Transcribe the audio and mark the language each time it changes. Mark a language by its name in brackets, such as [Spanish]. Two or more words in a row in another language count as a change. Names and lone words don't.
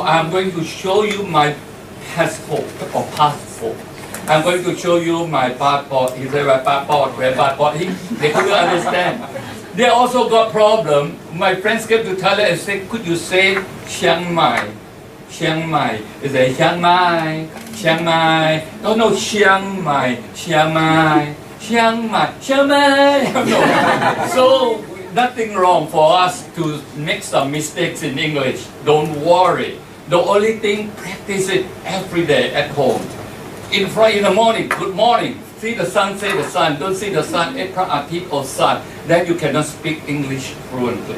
[English] I'm going to show you my passport or passport. I'm going to show you my passport. He said, where passport? They couldn't understand. They also got problem. My friends came to Thailand and said, could you say Chiang Mai? Chiang Mai. They say Chiang Mai, Chiang Mai. Oh no, Chiang Mai, Chiang Mai, Chiang Mai, Chiang Mai. No. So nothing wrong for us to make some mistakes in English. Don't worry. The only thing, practice it every day at home. In the morning, good morning. See the sun, say the sun. Don't see the sun, prat or sun. Then you cannot speak English fluently.